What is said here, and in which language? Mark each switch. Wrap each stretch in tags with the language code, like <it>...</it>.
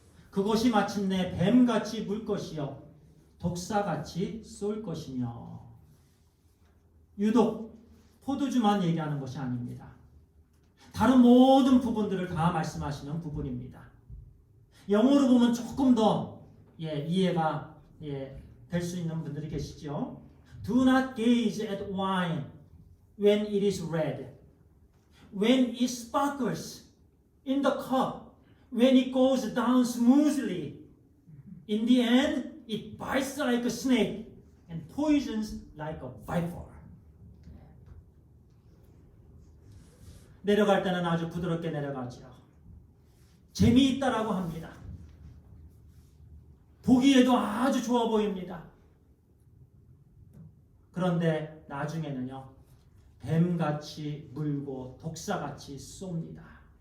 <ko>그것이 마침내 뱀같이 물 것이요 독사같이 쏠 것이며. 유독 포도주만 얘기하는 것이 아닙니다. 다른 모든 부분들을 다 말씀하시는 부분입니다. 영어로 보면 조금 더 이해가 될 수 있는 분들이 계시죠.</ko> <en>Do not gaze at wine when it is red, when it sparkles in the cup, when it goes down smoothly. In the end, it bites like a snake and poisons like a viper.</en> <ko>내려갈 때는 아주 부드럽게 내려가죠. 재미있다라고 합니다. 보기에도 아주 좋아 보입니다. 그런데 나중에는요, 뱀같이 물고 독사같이 쏩니다.</ko>